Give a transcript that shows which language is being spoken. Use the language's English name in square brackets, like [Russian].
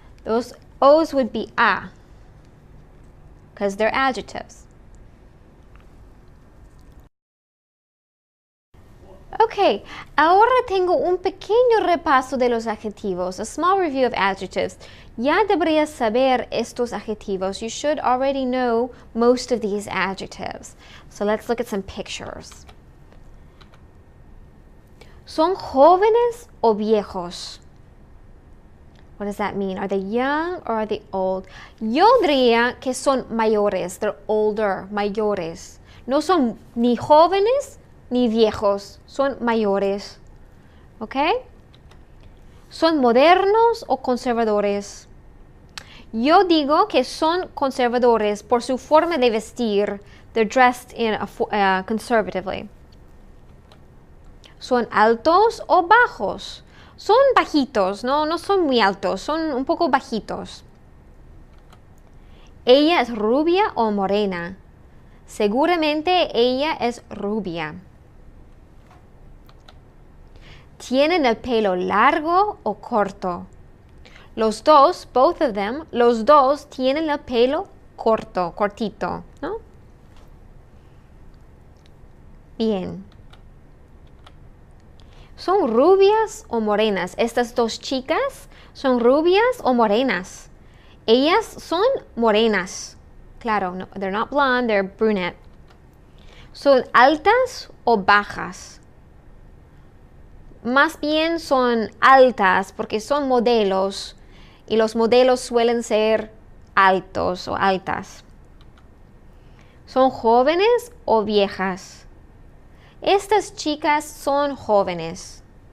[English] Those O's would be a, because they're adjectives. [Spanish] Ok, ahora tengo un pequeño repaso de los adjetivos, [English] a small review of adjectives. [Spanish] Ya deberías saber estos adjetivos. [English] You should already know most of these adjectives. So let's look at some pictures. [Spanish] ¿Son jóvenes o viejos? [English] What does that mean? Are they young or are they old? [Spanish] Yo diría que son mayores. [English] They're older, [Spanish] mayores. No son ni jóvenes ni viejos, son mayores. ¿Ok? ¿Son modernos o conservadores? Yo digo que son conservadores por su forma de vestir. [English] They're dressed conservatively. [Spanish] ¿Son altos o bajos? Son bajitos, no son muy altos, son un poco bajitos. ¿Ella es rubia o morena? Seguramente ella es rubia. ¿Tienen el pelo largo o corto? Los dos, [English] both of them, [Spanish] los dos tienen el pelo corto, cortito, ¿no? Bien. ¿Son rubias o morenas? Estas dos chicas son rubias o morenas. Ellas son morenas. Claro, no, [English] they're not blonde, they're brunette. [Spanish] ¿Son altas o bajas? Más bien son altas porque son modelos y los modelos suelen ser altos o altas. ¿Son jóvenes o viejas? Estas chicas son jóvenes.